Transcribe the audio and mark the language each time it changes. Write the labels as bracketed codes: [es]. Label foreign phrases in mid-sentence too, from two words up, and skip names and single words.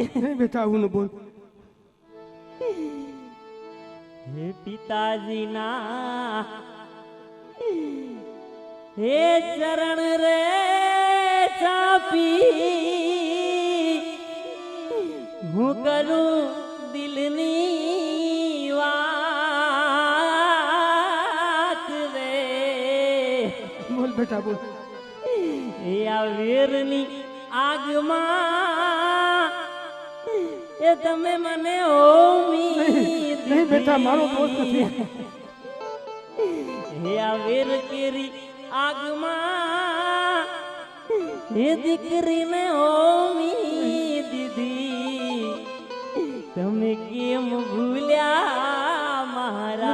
[hi] नहीं बेटा वो न बोल. [gu] હે પિતાજી ના હે ચરણ રે ચાપી હું કરું દિલની વાત રે. [hi] बोल बेटा बोल. [gu] એ આ વીરની આગમાં એ તમે મને હોમી નહીં બેટા મારો દોસ્ત નથી. હે આ વીર કેરી આગમાં હે દીકરીને હોમી દીધી. તમે કેમ ભૂલ્યા મારા.